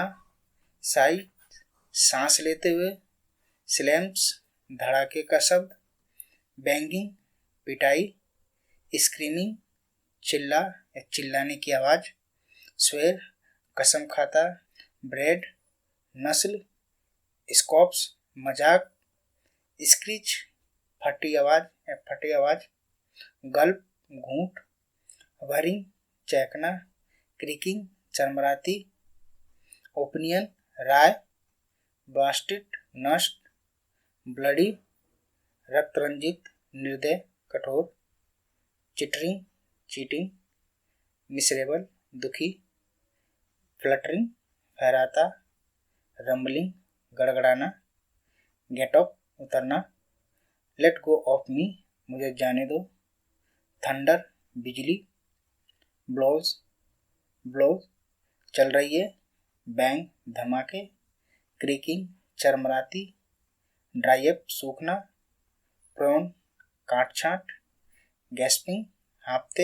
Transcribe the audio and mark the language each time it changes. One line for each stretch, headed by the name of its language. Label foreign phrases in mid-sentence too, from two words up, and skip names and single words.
Hindi: साइट, सांस लेते हुए, स्लैम्स, धड़ाके का शब्द, बैंगिंग, पिटाई, स्क्रीमिंग, चिल्ला या चिल्लाने की आवाज़, स्वेर, कसम खाता, ब्रेड, नस्ल, स्कॉप्स, मजाक, स्क्रीच, फटी आवाज़, गल्प, घूंट, वरिंग, चहकना, क्रिकिंग, चरमराती, ओपिनियन, राय, ब्लास्टेड, नष्ट, ब्लडी, रक्तरंजित, निर्दय, कठोर, चिटरिंग, चीटिंग, मिसरेबल, दुखी, फ्लटरिंग, फहराता, रंबलिंग, गड़गड़ाना,
English: get up,
Hindi: उतरना,
English: let go of me,
Hindi: मुझे जाने दो, थंडर, बिजली, ब्लोज, चल रही है, बैंग, धमाके, क्रीकिंग चरमराती,
English: dry up
Hindi: सूखना, प्रोन काट-छाँट, गैस्पिंग हाँफते,